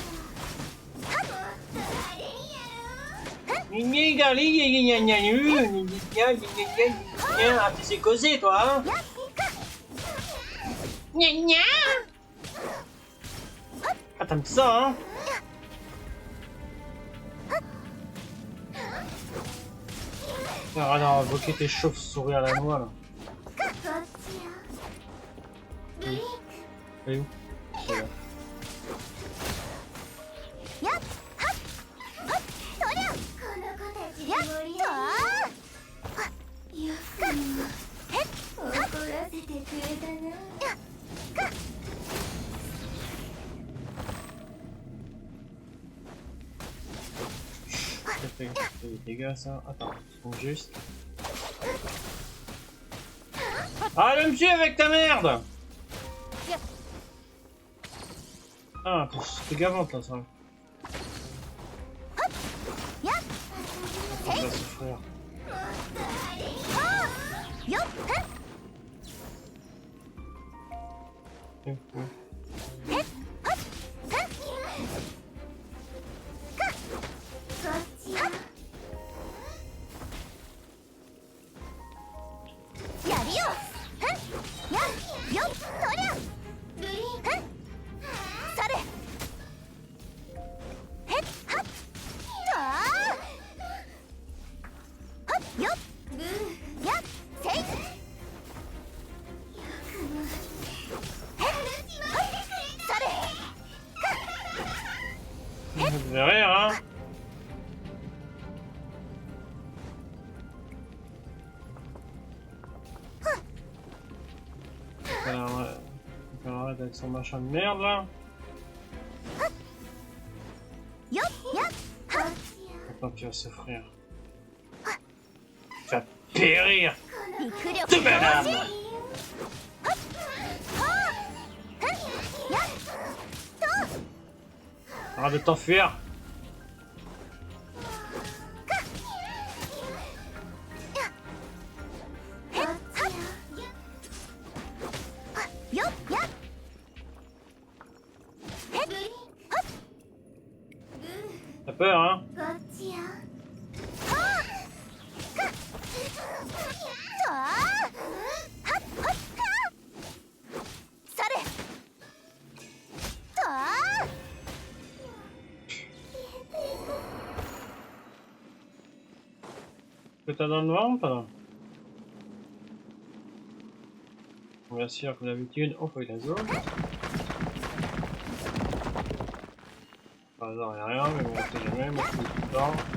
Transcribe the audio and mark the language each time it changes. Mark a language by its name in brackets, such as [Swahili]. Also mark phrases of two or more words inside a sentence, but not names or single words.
[French] Ah, tu sais causer toi, hein? やっ Ah, t'aimes ça, hein? Arrête d'invoquer tes chauves-souris à la noix là. [Japanese] こっちよブリンク [French] Elle est où? Elle est là. [Japanese] やっはっはっとりゃこの子たちやっとよくへっ怒らせてくれたなやっか [French] C'est dégueulasse ça. Attends, donc juste. Ah, elle me tue avec ta merde! Ah, t'es gavante là, ça. やっ On va souffrir. よっふん へっはっふんかこっちよやりよふんやっよっとりゃブリンふんそれへっはっとあはっよっやっせいへっはっそれ Vous avez rien, hein? Elle arrête avec son machin de merde là. よっやっはっ Maintenant tu vas souffrir. Tu vas périr 陸力 de madame! はあふんやっと Arrête de t'enfuir! へっはっよっやっへっはっ T'as peur, hein? こっちよはあかとあはっはっかそれとあ Que t'as dans le noir ou pas? Bien sûr, comme d'habitude, on fouille la zone. Par hasard, il n'y a rien, mais bon, on sait jamais, moi je fouille tout le temps.